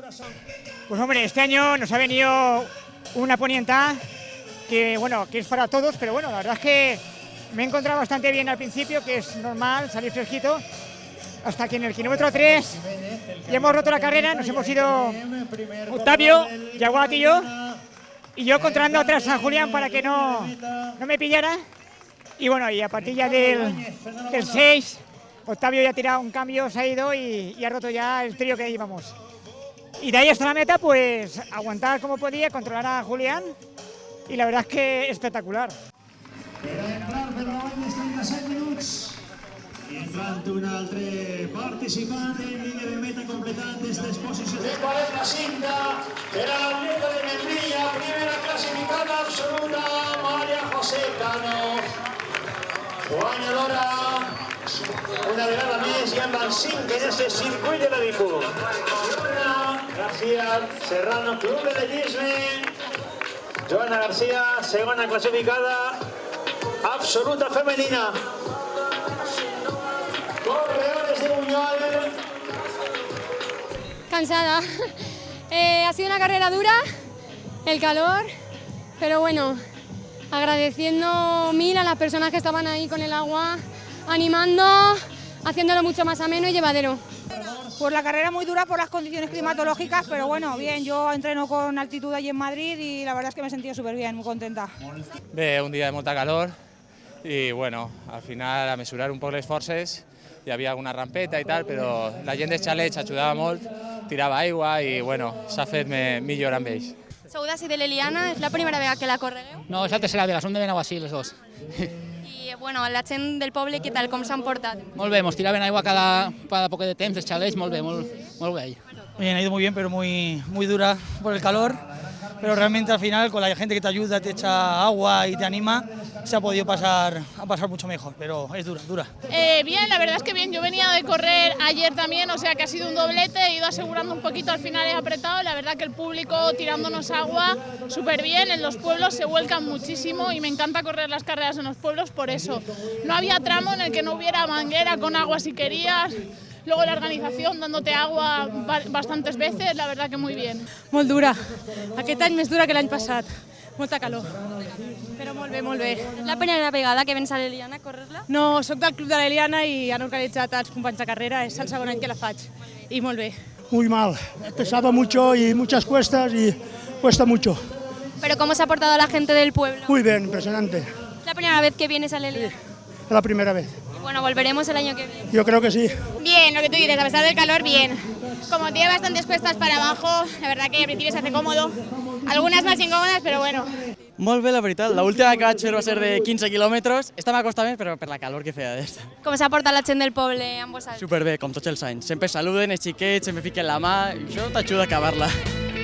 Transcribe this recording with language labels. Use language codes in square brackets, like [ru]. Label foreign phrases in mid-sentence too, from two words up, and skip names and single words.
[es] Pues hombre, este año nos ha venido una ponienta que, bueno, que es para todos, pero bueno, la verdad es que me he encontrado bastante bien al principio, que es normal salir fresquito, hasta que en el kilómetro 3 ya hemos roto la carrera, nos hemos ido Octavio, Yaguat y yo controlando atrás a Julián para que no me pillara. Y bueno, y a partir ya del 6, Octavio ya ha tirado un cambio, se ha ido y ha roto ya el trío que llevamos. Y de ahí hasta la meta, pues aguantar como podía, controlar a Julián y la verdad es que espectacular. [ca] Per a entrar per la banya 37 minuts i entrant un altre participant en línia de meta completant aquestes posicions. De 45 per a l'atleta de Membrilla, primera classificada absoluta, María José Cano. Guanyadora una vegada més i amb el 5 en este circuit de la Bicú. García Serrano, Club de Atletisme. Joana García, segona classificada absoluta femenina. Corredores de Buñol. [es] Cansada. Ha sido una carrera dura, el calor, pero bueno, agradeciendo mil a las personas que estaban ahí con el agua, animando, haciéndolo mucho más ameno y llevadero. Pues la carrera muy dura por las condiciones climatológicas, pero bueno, bien, yo entreno con altitud allí en Madrid y la verdad es que me he sentido súper bien, muy contenta. [ca] Bé, un dia de molta calor i bueno, al final a mesurar un poc les forces, hi havia alguna rampeta i tal, però la gent dels xalets ajudava molt, tirava aigua i bueno, s'ha fet millor amb ells. Sou d'ací de l'Eliana, és la primera vegada que la corregueu? No, és la tercera vegada, som de Benaguasil, els dos. I bueno, la gent del poble, què tal, com s'han portat? Molt bé, ens tiraven aigua cada poc de temps, els xalets, molt bé, molt bé. [es] Bien, ha ido muy bien, pero muy dura por el calor, pero realmente al final con la gente que te ayuda, te echa agua y te anima, se ha podido pasar mucho mejor, pero es dura. Bien, la verdad es que bien, yo venía de correr ayer también, o sea que ha sido un doblete, he ido asegurando un poquito, al final he apretado, la verdad que el público tirándonos agua súper bien, en los pueblos se vuelcan muchísimo y me encanta correr las carreras en los pueblos por eso. No había tramo en el que no hubiera manguera con agua si querías. Luego la organización dándote agua bastantes veces, la verdad que muy bien. [ca] Molt dura, aquest any més dura que l'any passat, molta calor, però molt bé, molt bé. És la primera vegada que vens a l'Eliana a córrer-la? No, soc del Club de l'Eliana i han organitzat els companys de carrera, és el segon any que la faig i molt bé. [es] Muy mal, pesaba mucho y muchas cuestas y cuesta mucho. ¿Pero cómo se ha portado la gente del pueblo? Muy bien, impresionante, ¿Es la primera vez que vienes a l'Eliana? es la primera vez. Bueno, volveremos el año que viene. Yo creo que sí. Bien, lo que tú dices, a pesar del calor, bien. Como tiene bastantes cuestas para abajo, la verdad que al principio se hace cómodo. Algunas más incómodas, pero bueno. [ca] Molt bé, la veritat. L'última que vaig fer va ser de 15 quilòmetres. Esta m'ha costat més, però per la calor que feia d'esta. Com s'ha portat la gent del poble amb vosaltres? Superbé, com tots els anys. Sempre saluden els xiquets, sempre fiquen la mà, i això t'ajuda a acabar-la.